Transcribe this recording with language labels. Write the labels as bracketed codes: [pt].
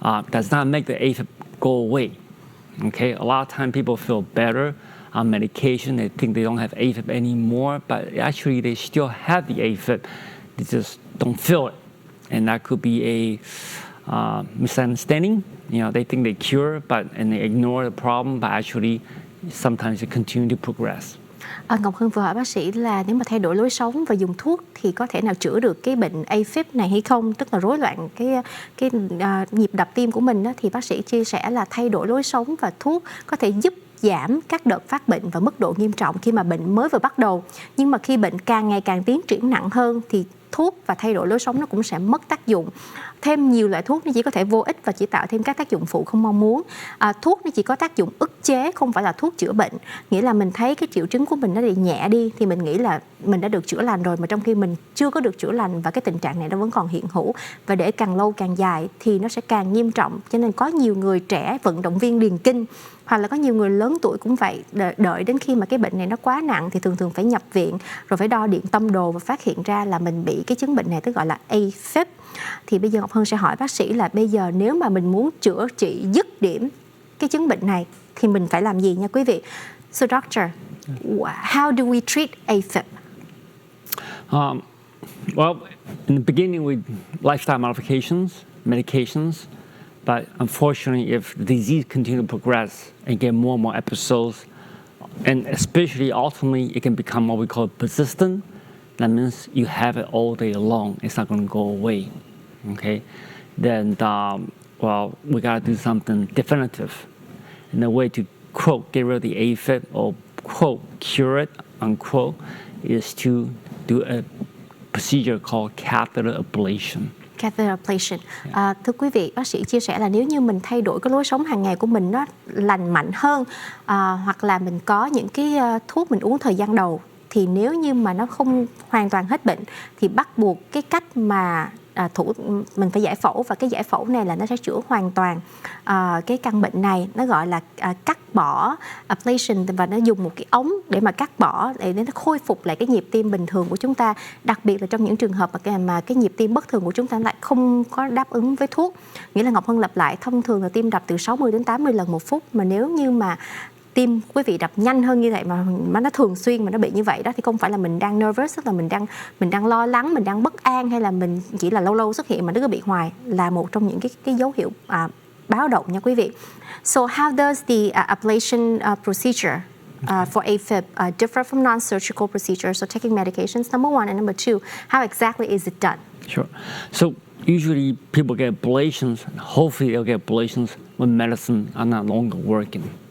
[en] Does not make the AFib go away, okay? A lot of times people feel better on medication, they think they don't have AFib anymore, but actually they still have the AFib, they just don't feel it. And that could be a misunderstanding. They think they cure, and they ignore the problem, but actually sometimes they continue to progress. [vi] Ngọc Hân vừa hỏi bác sĩ là nếu mà thay đổi lối sống và dùng thuốc thì có thể nào chữa được cái bệnh AFib này hay không, tức là rối loạn cái nhịp đập tim của mình đó, thì bác sĩ chia sẻ là thay đổi lối sống và thuốc có thể giúp giảm các đợt phát bệnh và mức độ nghiêm trọng khi mà bệnh mới vừa bắt đầu. Nhưng mà khi bệnh càng ngày càng tiến triển nặng hơn thì thuốc và thay đổi lối sống nó cũng sẽ mất tác dụng. Thêm nhiều loại thuốc nó chỉ có thể vô ích và chỉ tạo thêm các tác dụng phụ không mong muốn. Thuốc nó chỉ có tác dụng ức chế, không phải là thuốc chữa bệnh. Nghĩa là mình thấy cái triệu chứng của mình nó bị nhẹ đi thì mình nghĩ là mình đã được chữa lành rồi, mà trong khi mình chưa có được chữa lành và cái tình trạng này nó vẫn còn hiện hữu, và để càng lâu càng dài thì nó sẽ càng nghiêm trọng. Cho nên có nhiều người trẻ, vận động viên điền kinh, hoặc là có nhiều người lớn tuổi cũng vậy, đợi đến khi mà cái bệnh này nó quá nặng thì thường phải nhập viện, rồi phải đo điện tâm đồ và phát hiện ra là mình bị cái chứng bệnh này, tức gọi là AFib. Thì bây giờ Ngọc Hân sẽ hỏi bác sĩ là bây giờ nếu mà mình muốn chữa trị dứt điểm cái chứng bệnh này thì mình phải làm gì nha quý vị. [en] So doctor, how do we treat AFib? Well, in the beginning with lifestyle modifications, medications, but unfortunately if the disease continues to progress and get more and more episodes, and especially ultimately it can become what we call persistent. That means you have it all day long. It's not going to go away. Okay, then well, we got to do something definitive. And the way to quote get rid of the AFib or quote cure it unquote is to do a procedure called catheter ablation. Catheter ablation. [vi] Thưa quý vị, bác sĩ chia sẻ là nếu như mình thay đổi cái lối sống hàng ngày của mình nó lành mạnh hơn, hoặc là mình có những cái thuốc mình uống thời gian đầu, thì nếu như mà nó không hoàn toàn hết bệnh thì bắt buộc cái cách mà mình phải giải phẫu, và cái giải phẫu này là nó sẽ chữa hoàn toàn cái căn bệnh này. Nó gọi là cắt bỏ ablation, và nó dùng một cái ống để mà cắt bỏ để nó khôi phục lại cái nhịp tim bình thường của chúng ta, đặc biệt là trong những trường hợp mà cái nhịp tim bất thường của chúng ta lại không có đáp ứng với thuốc. Nghĩa là Ngọc Hân lặp lại, thông thường là tim đập từ 60 đến 80 lần một phút, mà nếu như mà tim quý vị đập nhanh hơn như vậy mà nó thường xuyên mà nó bị như vậy đó, thì không phải là mình đang nervous, tức là mình đang lo lắng, mình đang bất an, hay là mình chỉ là lâu lâu xuất hiện mà nó cứ bị hoài, là một trong những cái dấu hiệu báo động nha quý vị. [en] So how does the ablation procedure for AFib differ from non-surgical procedures or taking medications? Number one, and number two, how exactly is it done? Sure. So usually people get ablations, and hopefully they'll get ablations when medicine are not longer working.